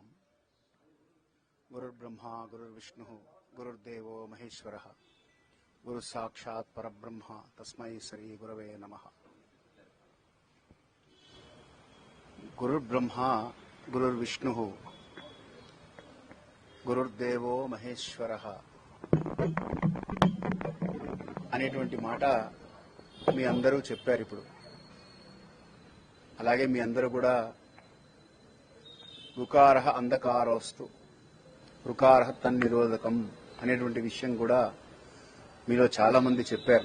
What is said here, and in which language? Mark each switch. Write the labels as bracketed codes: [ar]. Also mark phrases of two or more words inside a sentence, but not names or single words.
[sa] गुरुर्ब्रह्मा गुरुर्विष्णुः गुरुर्देवो महेश्वरः गुरुसाक्षात् परब्रह्म तस्मै श्री गुरवे नमः। गुरुर्ब्रह्मा गुरुर्विष्णुः గురుర్దేవో మహేశ్వరః [te] అనేటువంటి మాట మీ అందరూ చెప్పారు. ఇప్పుడు అలాగే మీ అందరూ కూడా [sa] రుకారః అంధకారోస్తు రుకారః తన్నిరోధకం [te] అనేటువంటి విషయం కూడా మీలో చాలా మంది చెప్పారు.